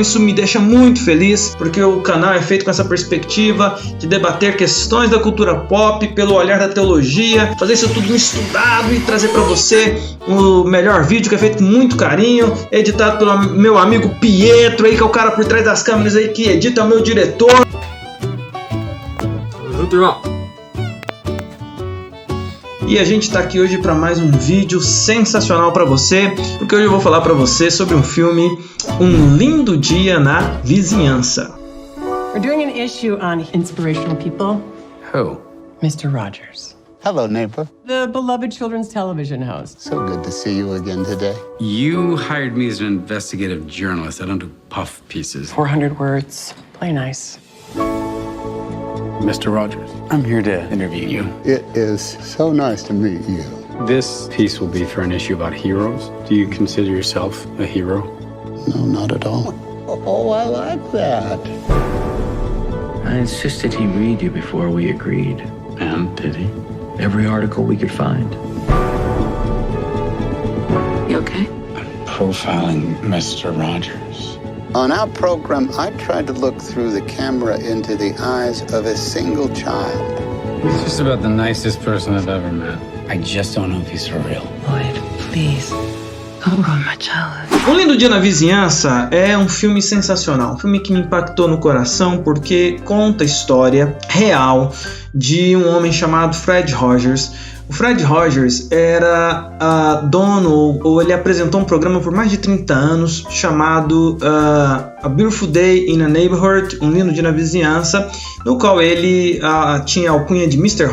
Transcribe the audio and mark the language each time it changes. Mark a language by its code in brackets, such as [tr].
[pt] Isso me deixa muito feliz, porque o canal é feito com essa perspectiva de debater questões da cultura pop pelo olhar da teologia, fazer isso tudo estudado e trazer para você o melhor vídeo, que é feito com muito carinho, editado pelo meu amigo Pietro aí, que é o cara por trás das câmeras aí, que edita, é o meu diretor. E a gente tá aqui hoje para mais um vídeo sensacional para você, porque hoje eu vou falar para você sobre um filme, Um Lindo Dia na Vizinhança. [en] We're doing an issue on inspirational people. Who? Mr. Rogers, Hello, neighbor. the beloved children's television host. So good to see you again today. You hired me as an investigative journalist. I don't do puff pieces. 400 words. Play nice. Mr. Rogers, I'm here to interview you. It is so nice to meet you. This piece will be for an issue about heroes. Do you consider yourself a hero? No, not at all. Oh, I like that. I insisted he read you before we agreed. And did he? Every article we could find. You okay? Profiling Mr. Rogers. On our program, I tried to look through the camera into the eyes of a single child. He's just about the nicest person I've ever met. I just don't know if he's for real. Lloyd, please. Don't ruin my childhood. [pt] Um Lindo Dia na Vizinhança é um filme sensacional, um filme que me impactou no coração porque conta a história real de um homem chamado Fred Rogers. O Fred Rogers era dono, ou ele apresentou um programa por mais de 30 anos chamado A Beautiful Day in a Neighborhood, Um Lindo Dia na Vizinhança, no qual ele tinha a alcunha de Mr.